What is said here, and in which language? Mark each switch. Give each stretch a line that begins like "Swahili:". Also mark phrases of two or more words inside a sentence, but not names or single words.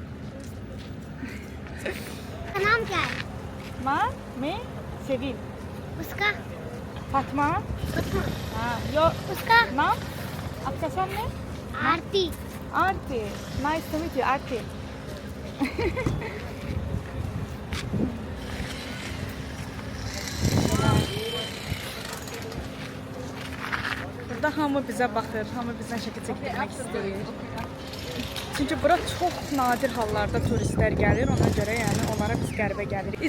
Hindi: नाम क्या है माँ मैं सेविल उसका? फातिमा हाँ यो उसका नाम आपका नाम है आरती।
Azerbaijani: आरती
English: nice to meet you
Azerbaijani: आरती burada hamı bizə baxır, hamı bizdən şəkil çəkdirmək istəyir. Çünki bura çox nadir hallarda turistlər gəlir, ona görə yəni onlara biz qəribə gəlirik.